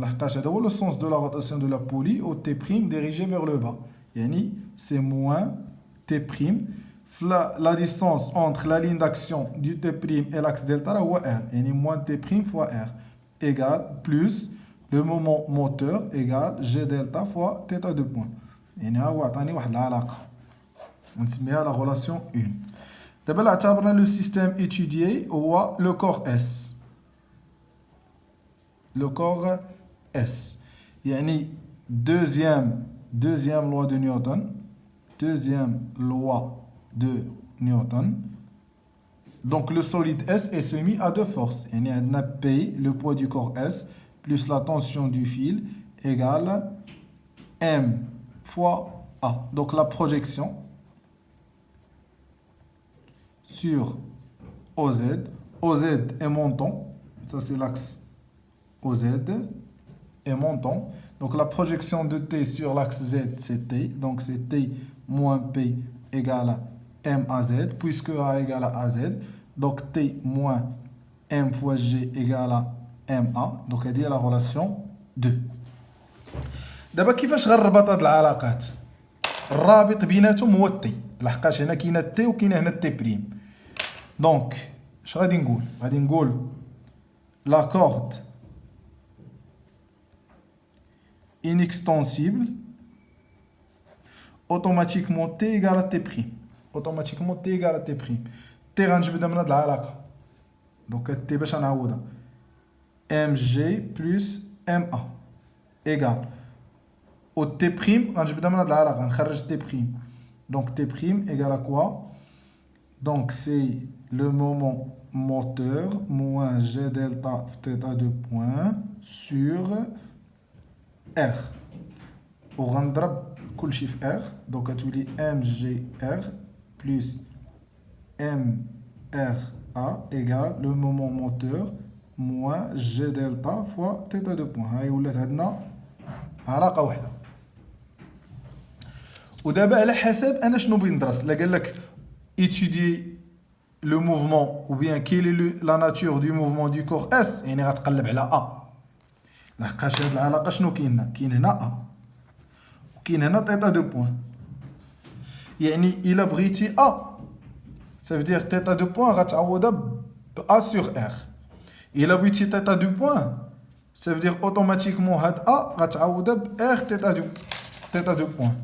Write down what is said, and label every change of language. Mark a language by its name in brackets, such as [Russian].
[French] Le sens de la rotation de la poulie au T' dirigé vers le bas. Yani, c'est moins T'. La distance entre la ligne d'action du T' et l'axe delta est R. Yani moins T' fois R égale plus le moment moteur égale G delta fois θ de point. [Arabic] يعني ها هو عطاني واحد العلاقة ونسميها [French] la relation 1. [Arabic] دابا اعتبرنا [French] لو سيستيم étudié [Arabic] هو [French] le corps S. Le corps S. [Arabic] يعني [French] deuxième loi de Newton. Deuxième loi de Newton. Donc le solide S est soumis à deux forces. [Arabic] يعني عندنا [French] P, le poids du corps S, plus la tension du fil égale M fois A. Donc la projection sur OZ. OZ est montant. Ça c'est l'axe OZ est montant. Donc la projection de T sur l'axe Z c'est T. Donc c'est T moins P égale à M à Z. Puisque A égale à AZ. Donc T moins M fois G égale à MA. Donc [Arabic] هذه [French] la relation 2. [Arabic] دابا كيفاش غنربط هاد العلاقات؟ الرابط بيناتهم هو التي. لحقاش هنا كاينه التي وكاينه هنا التي بريم. دونك اش غادي نقول؟ غادي نقول لا كورد [French] inextensible automatiquement T égale à T prime. Automatiquement T égale à T prime. [Arabic] T غنجبدها من هاد العلاقة. دونك T باش نعوضها [French] mg plus ma égale au T prime [Arabic] غنجبدها من هاد العلاقة نخرج T prime. [French] Donc T prime égale à quoi? Donc c'est le moment moteur moins G delta θ de point sur R. [Arabic] وغنضرب كلشي في R. [French] Donc [Arabic] غتولي [French] mgr plus mra égale le moment moteur moins G delta fois θ de point. [Arabic] هاي ولات عندنا علاقة واحدة. ودابا على حسب انا شنو بغيت ندرس. لا قال لك [French] étudier le mouvement ou bien quelle est la nature du mouvement du corps S, [Arabic] يعني غتقلب على A. لحقاش هاد العلاقة شنو كاين هنا A وكاين هنا θ دو بوين. يعني إلا بغيتي A [French] ça veut dire [Arabic] θ دو بوين غتعوضها ب A sur R. إلا بغيتي θ دو بوين [French] ça veut dire automatiquement [Arabic] هاد A غتعوضها ب R θ دو بوين.